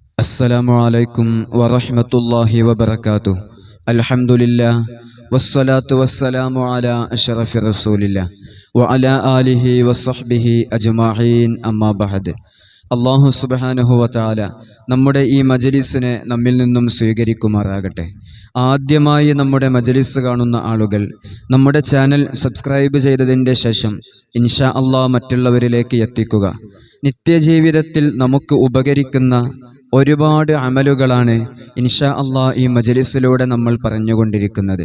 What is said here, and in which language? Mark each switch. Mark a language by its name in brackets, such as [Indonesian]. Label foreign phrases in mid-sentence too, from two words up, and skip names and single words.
[Arabic] السلام عليكم ورحمة الله وبركاته. الحمد لله والصلاة والسلام على أشرف رسول الله وعلى آله وصحبه أجمعين أما بعد. الله سبحانه وتعالى [Malayalam] നമ്മുടെ ഈ മജ്ലിസിനെ നമ്മിൽ നിന്നും സ്വീകരിക്കുമാറാകട്ടെ. ആദ്യമായി നമ്മുടെ മജ്ലിസ് കാണുന്ന ആളുകൾ നമ്മുടെ [English] channel subscribe [Malayalam] ചെയ്തതിൻ്റെ ശേഷം [Arabic] إن شاء الله [Malayalam] മറ്റുള്ളവരിലേക്ക് എത്തിക്കുക. നിത്യജീവിതത്തിൽ നമുക്ക് ഉപകരിക്കുന്ന ഒരുപാട് അമലുകളാണ് [Arabic] إن شاء الله [Malayalam] ഈ മജ്ലിസിലൂടെ നമ്മൾ പറഞ്ഞുകൊണ്ടിരിക്കുന്നത്.